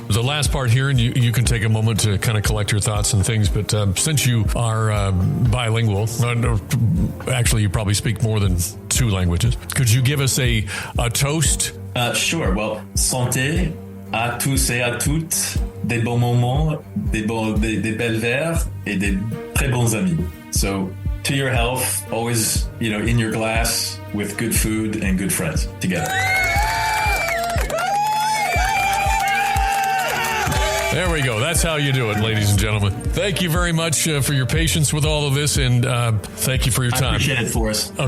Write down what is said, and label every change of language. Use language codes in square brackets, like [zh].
[en] The last part here, and you can take a moment to kind of collect your thoughts and things, but since you are bilingual, actually you probably speak more than 2 languages, could you give us a toast? Sure. [fr] Well, santé à tous et à toutes, des bons moments, des belles verres, et des très bons amis. [en] So, to your health, always, in your glass with good food and good friends together. There we go. That's how you do it, ladies and gentlemen. Thank you very much for your patience with all of this, and thank you for your time. I appreciate it, Forrest. Okay.